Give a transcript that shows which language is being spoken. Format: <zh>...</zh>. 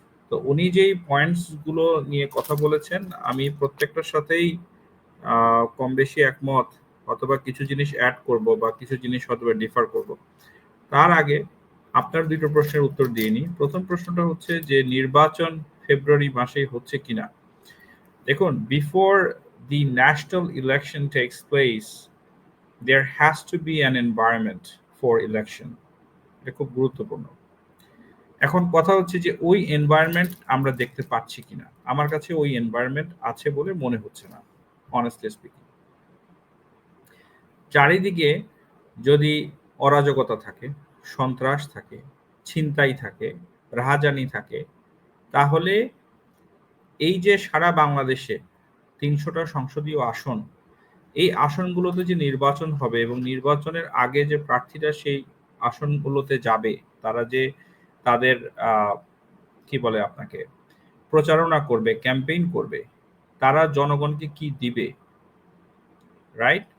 <bn>তো উনি যেই পয়েন্টস গুলো নিয়ে কথা বলেছেন, আমি প্রত্যেকটার সাথেই কম বেশি একমত, অথবা কিছু জিনিস অ্যাড করব বা কিছু জিনিস হয়তো ডিফার করব। তার আগে আপনার দুটো প্রশ্নের উত্তর দিয়ে নিই। প্রথম প্রশ্নটা হচ্ছে যে নির্বাচন ফেব্রুয়ারি মাসেই হচ্ছে কিনা। দেখুন,</bn> <en>Before the national election takes place, there has to be an environment for election.</en> <bn>এটা খুব গুরুত্বপূর্ণ। এখন কথা হচ্ছে যে ওই এনভায়রনমেন্ট আমরা দেখতে পাচ্ছি কিনা। আমার কাছে ওই এনভায়রনমেন্ট আছে বলে মনে হচ্ছে না,</bn> <en>Honestly speaking.</en> <bn>চারিদিকে যদি অরাজকতা থাকে, সন্ত্রাস থাকে, ছিনতাই থাকে, রাহাজানি থাকে, তাহলে এই যে সারা বাংলাদেশে ৩০০টা সংসদীয় আসন, এই আসনগুলোতে যে নির্বাচন হবে এবং নির্বাচনের আগে যে প্রার্থীরা সেই আসনগুলোতে যাবে, তারা যে তাদের কি বলে আপনাকে প্রচারণা করবে, ক্যাম্পেইন করবে, তারা জনগণকে কি দিবে, রাইট?</bn>